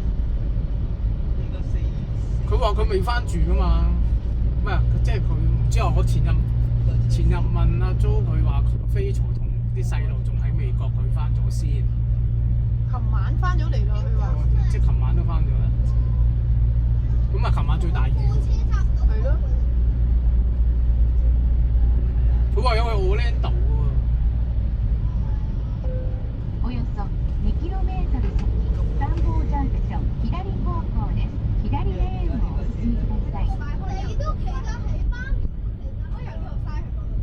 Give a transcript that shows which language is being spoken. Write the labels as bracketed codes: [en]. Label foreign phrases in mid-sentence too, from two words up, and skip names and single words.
[yue] 佢話佢未翻住㗎嘛，咩即係佢唔知我前日問阿 Jo， 佢話 Rachel 同啲細路仲喺美國，佢翻咗先。琴晚翻咗嚟咯，佢話。即係琴晚都翻咗啦。咁啊，琴晚最大雨。係咯。佢話有去 Orlando 喎。 [ja] およそ 2km 先、三宝ジャンクション左方向です。左レーンをお進みください。 [yue] 你都企得起媽咪企得，我由呢度翻去嗰度。